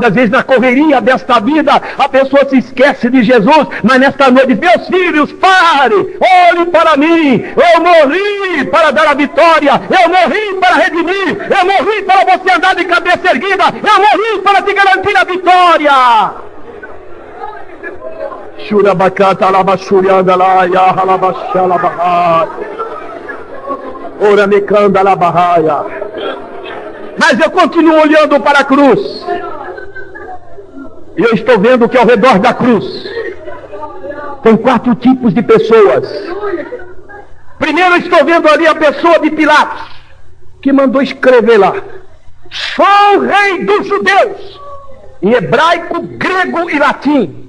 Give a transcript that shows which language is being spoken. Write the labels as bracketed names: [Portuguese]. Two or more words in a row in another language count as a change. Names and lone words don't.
[Portuguese] Às vezes na correria desta vida a pessoa se esquece de Jesus, mas nesta noite: meus filhos, pare, olhem para mim. Eu morri para dar a vitória, eu morri para redimir, eu morri para você andar de cabeça erguida, eu morri para te garantir a vitória. Shurabakata labashurianda la ya halabashala bahaya. Ora mekanda la bahaya. Mas eu continuo olhando para a cruz. E eu estou vendo que ao redor da cruz tem quatro tipos de pessoas. Primeiro, eu estou vendo ali a pessoa de Pilatos, que mandou escrever lá: sou o rei dos judeus, em hebraico, grego e latim.